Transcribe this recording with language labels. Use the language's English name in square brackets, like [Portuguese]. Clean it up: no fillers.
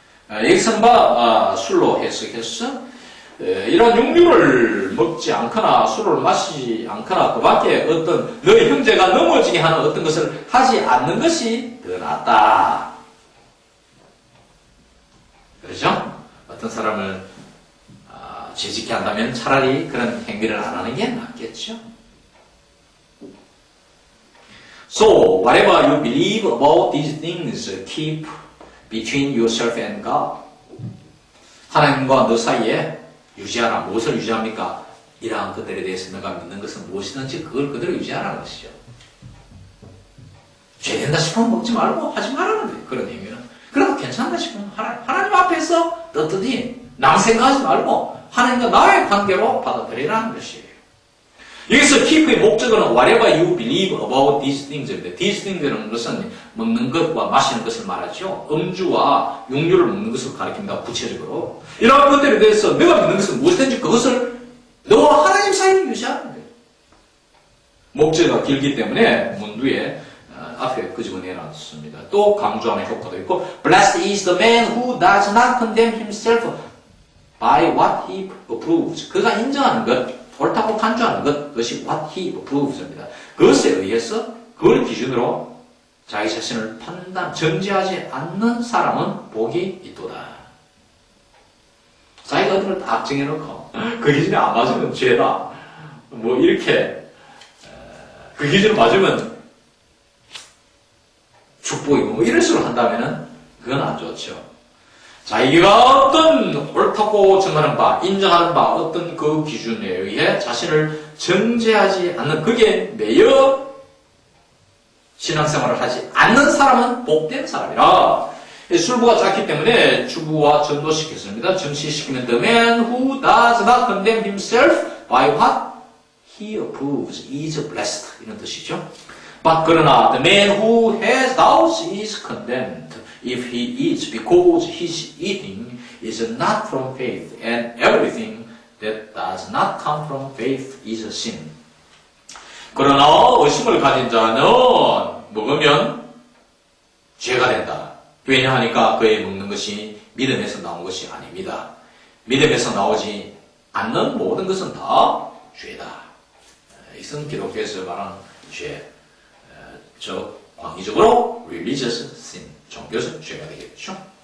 [Korean] 여기서는 술로 해석해서 이런 육류를 먹지 않거나 술을 마시지 않거나 그 밖에 어떤 너의 형제가 넘어지게 하는 어떤 것을 하지 않는 것이 더 낫다. 그렇죠? 어떤 사람을 죄짓게 한다면 차라리 그런 행위를 안 하는 게 낫겠죠. [English] So, whatever you believe about these things, keep between yourself and God. [Korean] 하나님과 너 사이에 유지하라. 무엇을 유지합니까? 이러한 것들에 대해서 너가 믿는 것은 무엇이든지 그걸 그대로 유지하라는 것이죠. 죄된다 싶으면 먹지 말고 하지 말라는 거예요. 그런 의미는. 그래도 괜찮다 싶으면 하나님 앞에서 떳떳이 남 생각하지 말고 하나님과 나의 관계로 받아들이라는 것이에요. 여기서 [English] keep의 [Korean] 목적어는 [English] whatever you believe about these things입니다. these things [Korean] 라는 것은 먹는 것과 마시는 것을 말하죠. 음주와 육류를 먹는 것을 가리킵니다. 구체적으로. 이러한 것들에 대해서 내가 믿는 것은 무엇이든지 그것을 너와 하나님 사이를 유지하는 거예요. 목적어가 길기 때문에 문두에 앞에 끄집어내놨습니다. 또 강조하는 효과도 있고 [English] Blessed is the man who does not condemn himself by what he approves. [Korean] 그가 인정하는 것, 옳다고 간주하는 것, 그것이 [English] what he approves [Korean] 입니다. 그것에 의해서 그걸 기준으로 자기 자신을 정죄하지 않는 사람은 복이 있도다. 자기가 어떤 걸 딱 정해놓고 그 기준에 안 맞으면 죄다. 뭐 이렇게 그 기준에 맞으면 축복이고 뭐 이런 식으로 한다면은 그건 안 좋죠. 자기가 어떤 옳다고 정하는 바, 인정하는 바 어떤 그 기준에 의해 자신을 정죄하지 않는 그게 매여 신앙생활을 하지 않는 사람은 복된 사람이라. 술부가 작기 때문에 주부와 전도시켰습니다. 정시시키면 [English] the man who does not condemn himself by what he approves is blessed [Korean] 이런 뜻이죠. [English] But [Korean] 그러나 [English] the man who has doubts is condemned if he eats because his eating is not from faith and everything that does not come from faith is a sin. [Korean] 그러나 의심을 가진 자는 먹으면 죄가 된다. 왜냐하니까 그의 먹는 것이 믿음에서 나온 것이 아닙니다. 믿음에서 나오지 않는 모든 것은 다 죄다. 이것은 기독교에서 말하는 죄. 저 광의적으로 [English] religious sin, [Korean] 종교적 죄가 되겠죠.